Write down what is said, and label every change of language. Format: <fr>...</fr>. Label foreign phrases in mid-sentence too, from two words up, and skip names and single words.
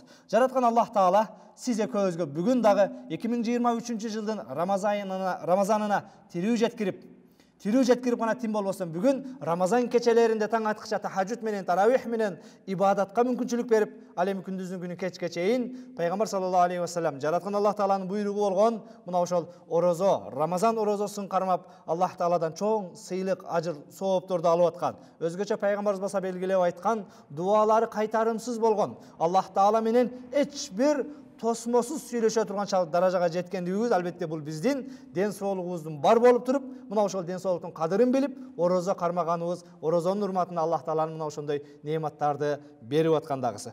<ky>Жараткан Аллах Таала сиз экөөбүзгө бүгүн дагы 2023 жылдын Рамазанына тирүү жеткирип гана тим болбосун бүгүн Рамазан кечелеринде таң аткыча тахажжуд менен, таравих менен ибадатка мүмкүнчүлүк берип, ал эми күндүздүн күнү кечке чейин пайгамбар</ky> <ar>صلى الله عليه وسلم</ar> <ky>жараткан Аллах Тааланын буйругу болгон мына ошол орозо, Рамазан орозосун кармап Аллах Тааладан чоң сыйлык, ажыр, соопторду алып аткан. Өзгөчө пайгамбарыбыз баса белгилеп айткан, дуалары кайтарымсыз болгон, Аллах Таала менен эч бир тосмосуз сүйлөшө турган даражага жеткендигибиз, албетте бул биздин ден соолугубуздун бар болуп туруп, мына ошол ден соолуктун кадырын билип, орозо кармаганыбыз, орозонун урматына Аллах Тааланын мына ошондой нематтарды берип аткандагысы.</ky>